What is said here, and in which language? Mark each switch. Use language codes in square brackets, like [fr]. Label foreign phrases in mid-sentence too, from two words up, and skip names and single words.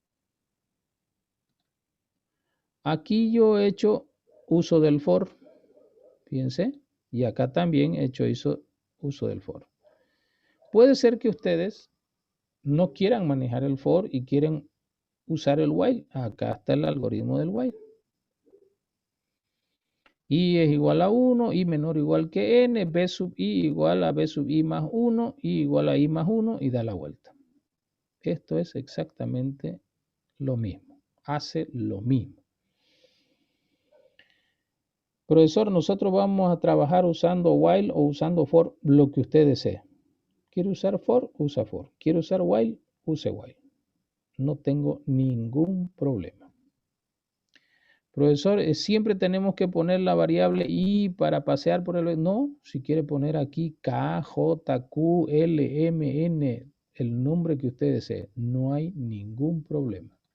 [es] Aquí yo he hecho uso del for, fíjense, y acá también he hecho uso del for. Puede ser que ustedes no quieran manejar el for y quieren usar el while. Acá está el algoritmo del while. I es igual a 1, I menor o igual que n, B sub I igual a B sub I más 1, I igual a I más 1 y da la vuelta. Esto es exactamente lo mismo. Hace lo mismo. Profesor, nosotros vamos a trabajar usando while o usando for, lo que usted desee. ¿Quiere usar for? Usa for. ¿Quiere usar while? Use while. No tengo ningún problema. Profesor, siempre tenemos que poner la variable i para pasear por el... No, si quiere poner aquí K, J, Q, L, M, N, el nombre que usted desee. No hay ningún problema.